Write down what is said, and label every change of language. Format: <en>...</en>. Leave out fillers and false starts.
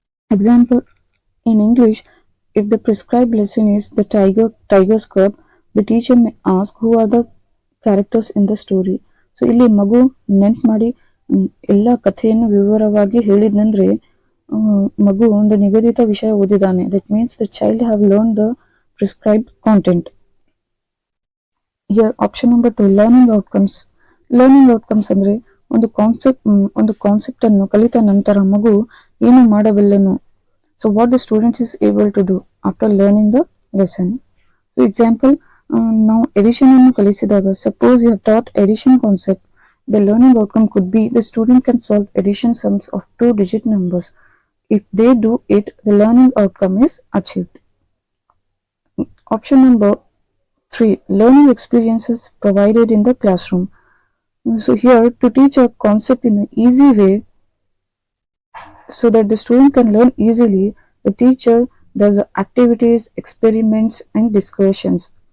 <en>Example, in English, if the prescribed lesson is the tiger's cub, the teacher may ask who are the characters in the story. So</en> <kn>ಇಲ್ಲಿ ಮಗು ನೆನ್ಪು ಮಾಡಿ ಎಲ್ಲ ಕಥೆಯನ್ನು ವಿವರವಾಗಿ ಹೇಳಿದ್ನಂದ್ರೆ ಮಗು ಒಂದು ನಿಗದಿತ ವಿಷಯ ಓದಿದಾನೆ.</kn> <en>That means the child have learned the prescribed content. Here option number 2, learning outcomes.</en> <kn>Learning outcomes ಅಂದ್ರೆ ಒಂದು ಕಾನ್ಸೆಪ್ಟ್ ಅನ್ನು ಕಲಿತ ನಂತರ ಮಗು ಏನು ಮಾಡಬಲ್ಲನು.</kn> <en>So what the student is able to do after learning the lesson. So example,</en> <kn>ನಾವು edition ಅನ್ನು ಕಲಿಸಿದಾಗ,</kn> <en>Suppose you have taught addition concept, the learning outcome could be the student can solve addition sums of 2 digit numbers. If they do it, the learning outcome is achieved. Option number 3, learning experiences provided in the classroom. So here, to teach a concept in an easy way so that the student can learn easily, the teacher does activities, experiments and discussions.</en>